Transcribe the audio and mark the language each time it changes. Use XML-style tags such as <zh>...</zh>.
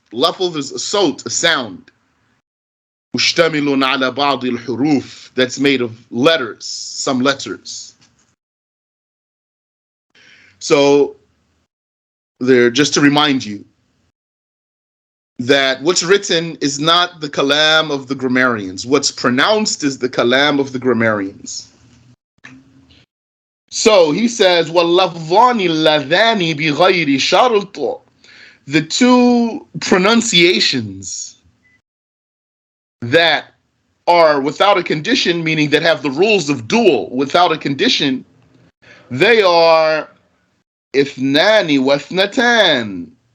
<en>Lafz is a sawt, a sound.</en> <ar>مشتمل على بعض الحروف,</ar> <en>that's made of letters, some letters. So there, just to remind you that what's written is not the kalam of the grammarians. What's pronounced is the kalam of the grammarians. So he says,</en> <ar>وَاللَّفْظَانِ اللَّذَانِ بِغَيْرِ شَرْطٍ.</ar> <en>The two pronunciations that are without a condition, meaning that have the rules of dual without a condition, they are ithnani wa ithnatan.</en>